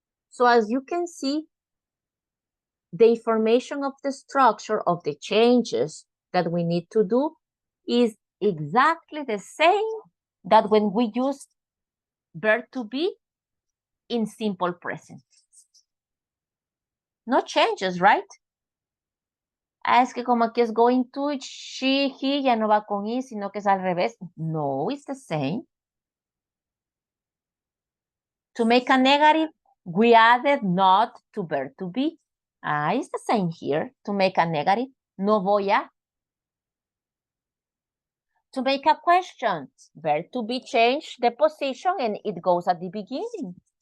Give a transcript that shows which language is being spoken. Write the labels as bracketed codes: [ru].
[en] So as you can see, the information of the structure of the changes that we need to do is exactly the same that when we use verb to be in simple present. No changes, right? [es] Es que como aquí es going to, she, he, ya no va con is, sino que es al revés. [en] No, it's the same. To make a negative, we added not to verb to be. It's the same here. To make a negative, [es] no voy a. [en] To make a question, verb to be changed the position and it goes at the beginning.